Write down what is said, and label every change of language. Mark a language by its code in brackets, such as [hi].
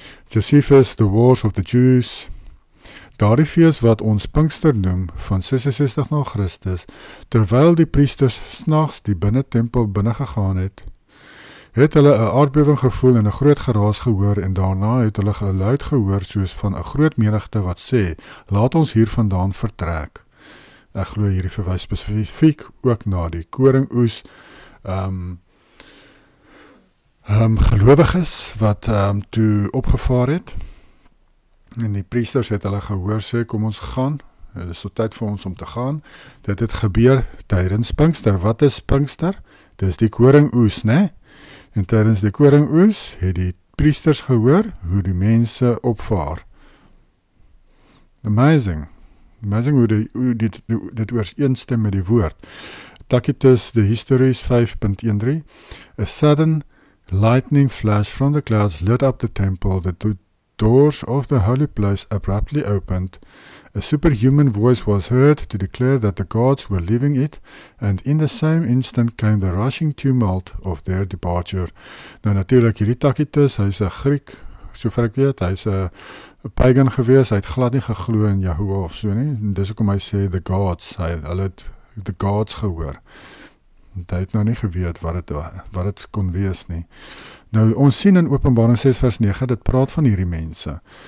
[en] Josephus, the Wars of the Jews. [af] Daardie fees wat ons Pinkster noem, van 66 na Christus, terwyl die priesters snags die binnetempel binnegegaan het hulle 'n aardbewing gevoel en 'n groot geraas gehoor en daarna het hulle 'n geluid gehoor soos van 'n groot menigte wat sê, laat ons hier vandaan vertrek. Ek glo hierdie verwys spesifiek ook na die koringoes, gelowiges wat toe opgevaar het. En die priesters het hulle gehoor sê, kom ons gaan, dit is so tyd vir ons om te gaan. Dit het gebeur tydens Pinkster. Wat is Pinkster? Dit is die koringoes, né? En tydens die koringoes het die priesters gehoor hoe die mense opvaar. Amazing hoe dit ooreenstem met die woord. [en] Tacitus, the Histories 5.13, a sudden lightning flash from the clouds lit up the temple, the doors of the holy place abruptly opened. A superhuman voice was heard to declare that the gods were leaving it, and in the same instant came the rushing tumult of their departure. [af] Nou natuurlijk, hierdie Tacitus, hy is 'n Griek, sover ek weet, hy is 'n pagan gewees, hy het glad nie geglo in Jahoe of so nie, en dis hoekom hy sê [en] the gods, [af] hulle het the gods gehoor. Hy het nou nie geweet wat het kon wees nie. Nou, ons sien in Openbaring 6 vers 9, dit praat van hierdie mense.